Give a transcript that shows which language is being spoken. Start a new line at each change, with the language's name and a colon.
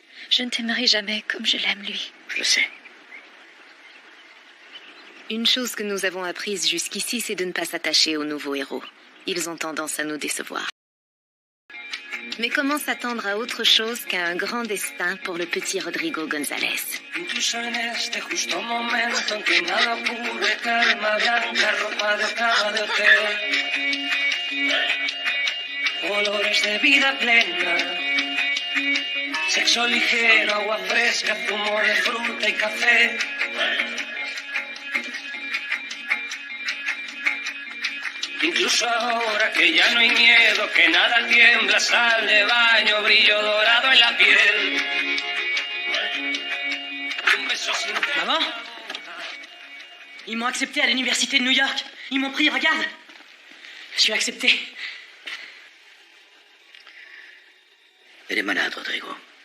French: Je ne t'aimerai jamais comme je l'aime, lui. Je le sais. Une chose que nous avons apprise jusqu'ici, c'est de ne pas s'attacher aux nouveaux héros. Ils ont tendance à nous décevoir. Mais comment s'attendre à autre chose qu'à un grand destin pour le petit Rodrigo González?
Spanish: Incluso en este justo momento en que nada pude, calma blanca, ropa de cama de hotel, olores de vida plena, sexo ligero, agua fresca, zumo de fruta y café. Incluso ahora que ya no hay miedo, que nada tiembla, sal de baño, brillo dorado en la piel. Un beso sin...
French: Maman, ils m'ont accepté à l'université de New York. Ils m'ont pris, regarde. Je suis accepté. Elle est malade, Rodrigo.